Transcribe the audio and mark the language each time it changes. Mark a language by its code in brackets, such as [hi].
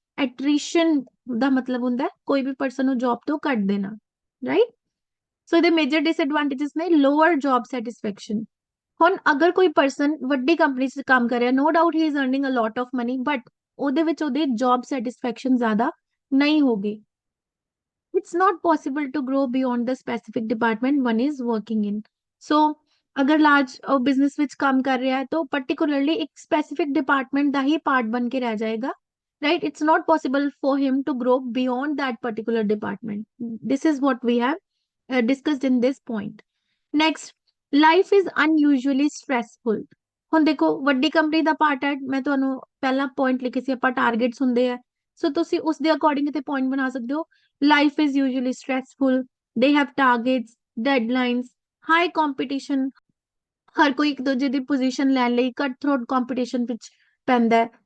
[pa] attrition ਦਾ ਮਤਲਬ ਹੁੰਦਾ ਹੈ ਕੋਈ ਵੀ ਪਰਸਨ ਨੂੰ ਜੌਬ ਤੋਂ ਕੱਢ ਦੇਣਾ, ਰਾਈਟ। ਸੋ ਇਹਦੇ ਮੇਜਰ ਡਿਸਐਡਵਾਂਟੇजेस ਨੇ ਲੋਅਰ ਜੌਬ ਸੈਟਿਸਫੈਕਸ਼ਨ। ਹੁਣ ਅਗਰ ਕੋਈ ਪਰਸਨ ਵੱਡੀ ਕੰਪਨੀ 'ਚ ਕੰਮ ਕਰ ਰਿਹਾ, [en] no doubt he is earning a lot of money, [pa] but ਉਹਦੇ ਵਿੱਚ ਉਹਦੀ ਜੌਬ ਸੈਟਿਸਫੈਕਸ਼ਨ ਜ਼ਿਆਦਾ ਨਹੀਂ ਹੋਗੀ। [en] it's not possible to grow beyond the specific department one is working in। [pa] So ਅਗਰ ਲਾਰਜ ਬਿਜ਼ਨਸ ਵਿੱਚ ਕੰਮ ਕਰ ਰਿਹਾ ਹੈ ਤਾਂ ਪਾਰਟਿਕੂਲਰਲੀ ਇੱਕ ਸਪੈਸੀਫਿਕ ਡਿਪਾਰਟਮੈਂਟ ਦਾ ਹੀ ਪਾਰਟ ਬਣ ਕੇ ਰਹਿ ਜਾਏਗਾ, right. [en] It's not possible for him to grow beyond that particular department। this is what we have discussed in this point। next, life is unusually stressful। [pa] ਹੁਣ ਦੇਖੋ ਵੱਡੀ ਕੰਪਨੀ ਦਾ part ਹੈ, ਮੈਂ ਤੁਹਾਨੂੰ ਪਹਿਲਾ ਪੁਆਇੰਟ ਲਿਖੇ ਸੀ ਆਪਾਂ ਟਾਰਗੇਟਸ ਹੁੰਦੇ ਆ, ਸੋ ਤੁਸੀਂ ਉਸ ਦੇ ਅਕੋਰਡਿੰਗ ਤੇ ਪੁਆਇੰਟ ਬਣਾ ਸਕਦੇ ਹੋ। [en] Life is usually stressful, they have targets, deadlines, high competition. [pa] ਹਰ ਕੋਈ ਇੱਕ ਦੂਜੇ ਦੀ ਪੋਜੀਸ਼ਨ ਲੈਣ ਲਈ ਕਟ ਥਰੋਟ ਕੰਪੀਟੀਸ਼ਨ ਵਿੱਚ ਪੈਂਦਾ ਹੈ।